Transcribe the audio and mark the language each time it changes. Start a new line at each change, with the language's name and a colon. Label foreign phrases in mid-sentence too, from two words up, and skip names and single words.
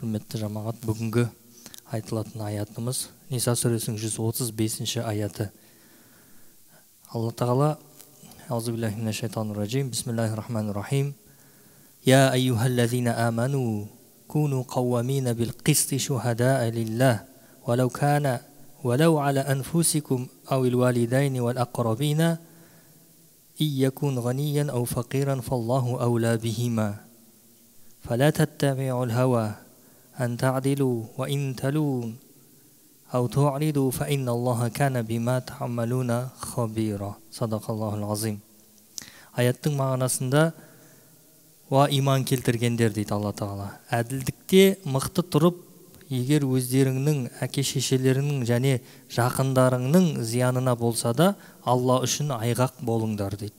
Kazakh: Құрметті жамағат, бүгінгі айтылатын аятымыз Ниса сүресінің 135 аяты. Алла Тағала:
Arabic: أعوذ بالله من الشيطان الرجيم. بسم الله الرحمن الرحيم. يا أيها الذين آمنوا كونوا قوامين بالقسط شهداء لله ولو على أنفسكم أو الوالدين والأقربين إن يكن غنيا أو فقيرا فالله أولى بهما فلا تتبعوا الهوى أن تعدلوا وإن تلون أو تعرضوا فإن الله كان بما تعملون خبيرا. صدق الله العظيم.
Kazakh: Аяттың мағынасында ва иман келтіргендер дейді Алла Тағала. Әділдікте мықты тұрып, егер өздеріңнің, әке-шешелеріңнің және жақындарыңның зиянына болса да, Алла үшін айғақ болыңдар дейді.